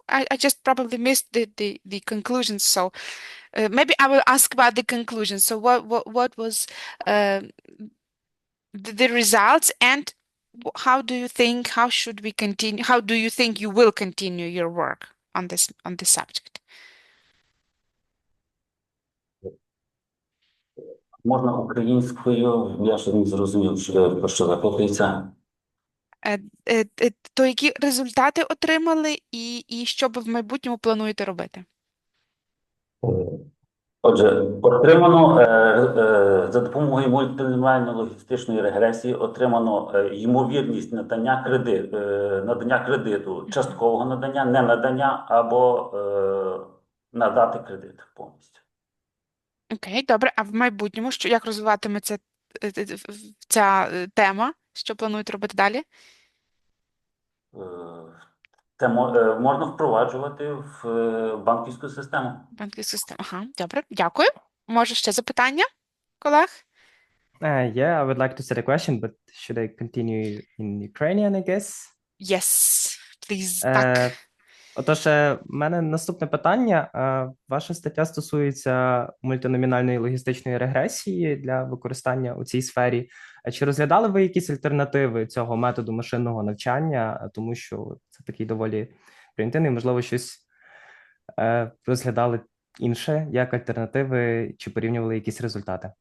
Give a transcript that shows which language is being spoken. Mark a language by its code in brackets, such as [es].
[en] I just probably missed the conclusions, so maybe I will ask about the conclusions. So what was the results, and how do you think, how should we continue? How do you think you will continue your work on this subject? [uk] Можна українською, я ще не зрозумів, про що запитується. То які результати отримали і що ви в майбутньому плануєте робити? Отже, отримано за допомогою мультиноміальної логістичної регресії отримано ймовірність надання кредиту, часткового надання, не надання або надати кредит повністю. Окей, добре. А в майбутньому, як розвиватиметься ця тема? Що планують робити далі? Це можна впроваджувати в банківську систему. Банківську систему. Ага, добре, дякую. Може ще запитання, колег? [en] Yeah, I would like to set a question, but should I continue in Ukrainian, I guess? Yes, please. [uk] Так. Отож, в мене наступне питання. Ваша стаття стосується мультиномінальної логістичної регресії для використання у цій сфері. Чи розглядали ви якісь альтернативи цього методу машинного навчання, тому що це такий доволі примітивний, можливо, щось розглядали інше, як альтернативи, чи порівнювали якісь результати?